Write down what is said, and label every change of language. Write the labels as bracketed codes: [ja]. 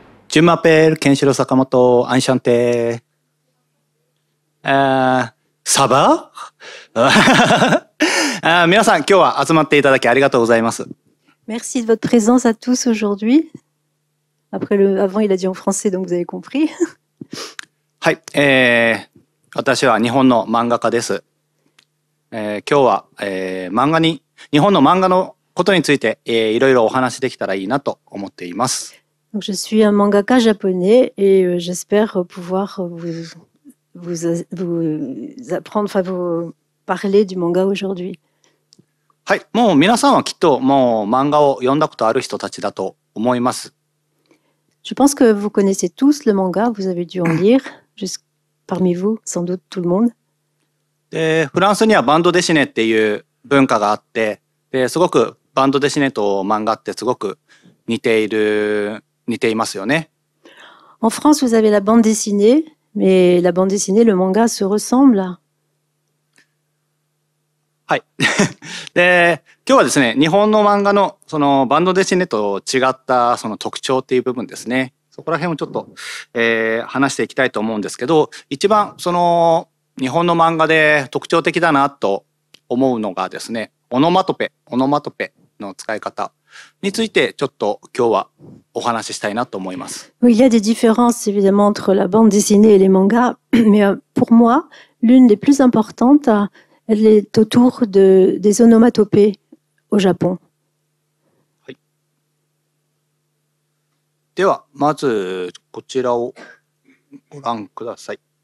[fr] Je m'appelle Kenshiro Sakamoto, enchanté. Ça va [ja] 皆さん、今日は集まっていただきありがとうございます。 [fr] Merci de votre présence à tous aujourd'hui. Avant, il a dit en français, donc vous avez compris. [ja] はい、私は日本の漫画家です。今日は、日本の漫画のことについて、いろいろお話できたらいいなと思っています。 [fr] Donc, je suis un mangaka japonais et j'espère pouvoir vous apprendre, enfin vous parler du manga aujourd'hui. [ja] はい、もう皆さんはきっともう漫画を読んだことある人たちだと思います。 [fr] Je pense que vous connaissez tous le manga, vous avez dû en lire, parmi vous, sans doute tout le monde. [ja] で、フランスにはバンドデシネっていう文化があって、ですごくバンドデシネと漫画ってすごく似ていますよね。 [fr] En France, vous avez la bande dessinée, mais la bande dessinée, le manga se ressemble. [ja] はい。で、今日はですね、日本の漫画のそのバンドデシネと違ったその特徴っていう部分ですね。そこら辺をちょっと、話していきたいと思うんですけど、一番その日本の漫画で特徴的だなと思うのがですね、オノマトペの使い方についてちょっと今日はお話ししたいなと思います。 [fr] Il y a des différences évidemment entre la bande dessinée et les mangas, mais pour moi, l'une des plus importantes, elle est autour des onomatopées au Japon. [ja] はい。ではまずこちらをご覧ください。